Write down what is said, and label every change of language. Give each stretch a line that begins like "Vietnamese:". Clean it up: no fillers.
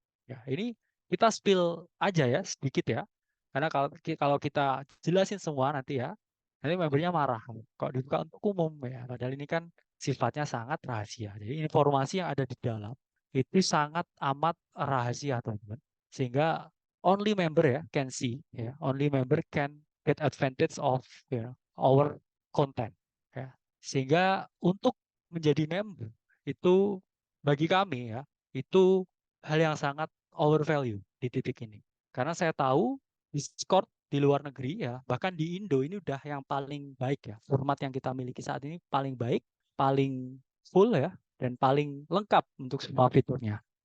Indonesian: Ya, ini kita spill aja ya sedikit ya. Karena kalau kita jelasin semua nanti ya, nanti membernya marah. Kok dibuka untuk umum ya? Padahal ini kan sifatnya sangat rahasia. Jadi informasi yang ada di dalam itu sangat amat rahasia, teman-teman. Sehingga
English: only member ya can see, ya. Only member can get advantage of our content.
Indonesian: Ya. Sehingga untuk menjadi member itu bagi kami ya, itu hal yang sangat overvalue di titik ini. Karena saya tahu Discord di luar negeri ya, bahkan di Indo ini udah yang paling baik ya. Format yang kita miliki saat ini paling baik, paling full ya, dan paling lengkap untuk semua fiturnya.